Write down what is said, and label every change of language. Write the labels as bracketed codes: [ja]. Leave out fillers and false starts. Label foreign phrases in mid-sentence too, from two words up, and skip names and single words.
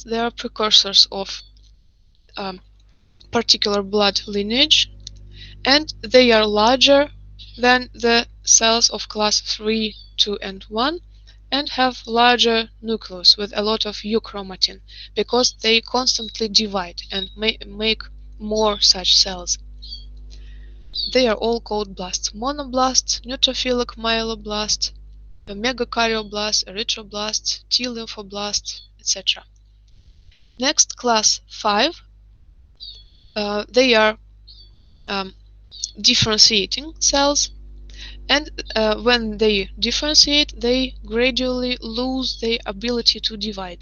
[en] They are precursors of particular blood lineage, and they are larger than the cells of class 3, 2, and 1, and have larger nucleus with a lot of euchromatin, because they constantly divide and make more such cells. They are all called blasts. Monoblasts, neutrophilic myeloblast, megakaryoblast, erythroblast, T lymphoblast, etc. Next, class 5. They are differentiating cells, and when they differentiate, they gradually lose their ability to divide.